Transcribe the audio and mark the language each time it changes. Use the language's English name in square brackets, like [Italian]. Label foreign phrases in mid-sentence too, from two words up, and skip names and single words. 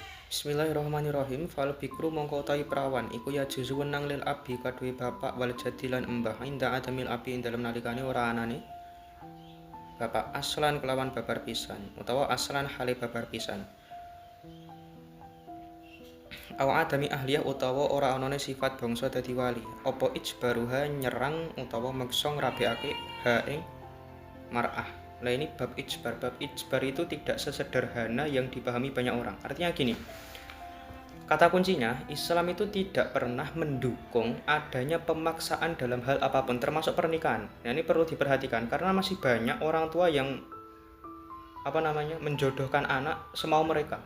[Javanese] Bismillahirrahmanirrahim. [Arabic] فالبكر [Javanese] mongko utawi perawan iku ya juzu wenang [Arabic] للأب [Javanese] kaduwe bapak [Arabic] والجد [Javanese] lan embah [Arabic] عند عدم الأب [Javanese] ing dalem nalikane ora anane bapak aslan kelawan babar pisan utawa aslan hale babar pisan. [Arabic] أو عدم أهلية [Javanese] utawa ora anane sifat bangsa dadi wali. Apa ijbaruha nyerang utawa meksa ngrabekake ha ing mar'ah. [Indonesian] Nah ini bab ijbar. Bab ijbar itu tidak sesederhana yang dipahami banyak orang. Artinya gini, kata kuncinya, Islam itu tidak pernah mendukung adanya pemaksaan dalam hal apapun, termasuk pernikahan. Nah ini perlu diperhatikan, karena masih banyak orang tua yang menjodohkan anak semau mereka.